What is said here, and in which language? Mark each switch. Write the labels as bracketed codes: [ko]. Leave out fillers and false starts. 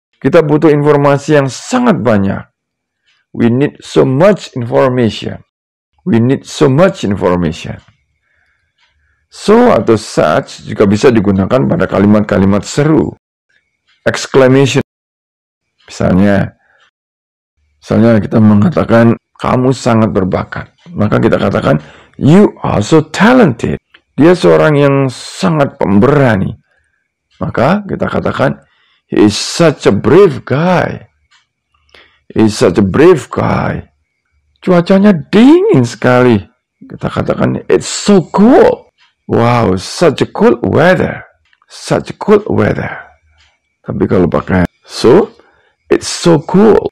[id] Kita butuh informasi yang sangat banyak. [en] We need so much information. We need so much information. [id] So atau such juga bisa digunakan pada kalimat-kalimat seru. Exclamation. Misalnya kita mengatakan kamu sangat berbakat. Maka kita katakan [en] you are so talented. [id] Dia seorang yang sangat pemberani. Maka kita katakan [en] he is such a brave guy. He is such a brave guy. [id] Cuacanya dingin sekali. Kita katakan [en] it's so cool. Wow, such a cool weather. Such a cool weather. [id] Tapi kalau pakai [en] so, it's so cool.